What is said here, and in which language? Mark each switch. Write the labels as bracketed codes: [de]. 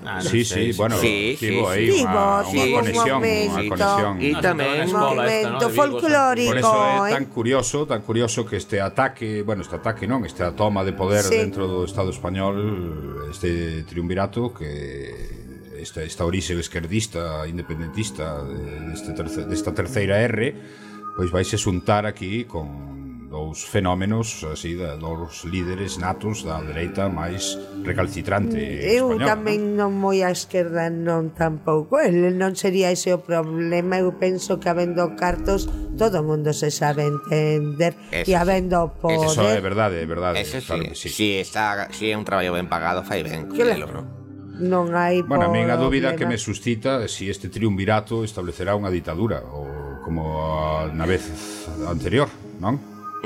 [es] Una conexión. Y también un momento folclórico. Por eso es tan curioso que esta toma de poder dentro del Estado español, este triunvirato, que [gl] esta orixe esquerdista, independentista desta terceira R, pois vaise xuntar aquí con dous fenómenos así, dous líderes natos da dereita máis recalcitrante española. Eu tamén non moi a esquerda non tampouco, non sería ese o problema. Eu penso que habendo cartos todo o mundo se sabe entender, e habendo poder. Eso é verdade, é verdade. Eso sí, claro que sí. Si está, si é un traballo ben pagado, fai ben, claro. Non hai bueno, a mí a dúbida que me suscita é si este triunvirato establecerá unha ditadura ou como a, na vez anterior, non?